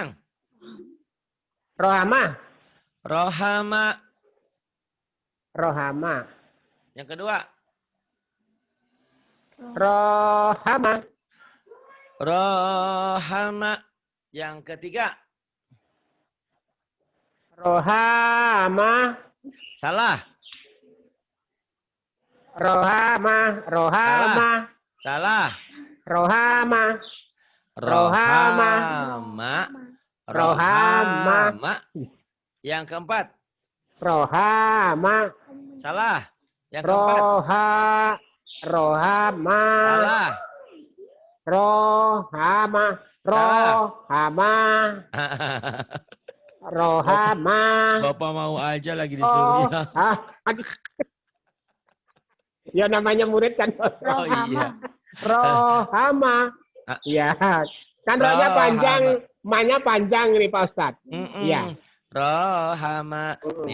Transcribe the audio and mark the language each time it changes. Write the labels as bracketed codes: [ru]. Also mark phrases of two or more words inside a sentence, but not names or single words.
[id] Rohama. Rohama. Rohama. Yang kedua. Rohama. Rohama. Yang ketiga. Rohama. Salah. Rohama. Rohama. Salah. Rohama. Rohama. Rohama. Yang keempat. Rohama. Salah. Yang keempat. Rohama. Salah. Rohama. Rohama. Rohama. Bapak mau aja lagi disuruh. Ya namanya murid kan. Oh iya. Rohama. Ah, Ya. Kan rohnya panjang, Rohama. ma-nya panjang nih Pak Ustadz. Iya. Rohama. Nih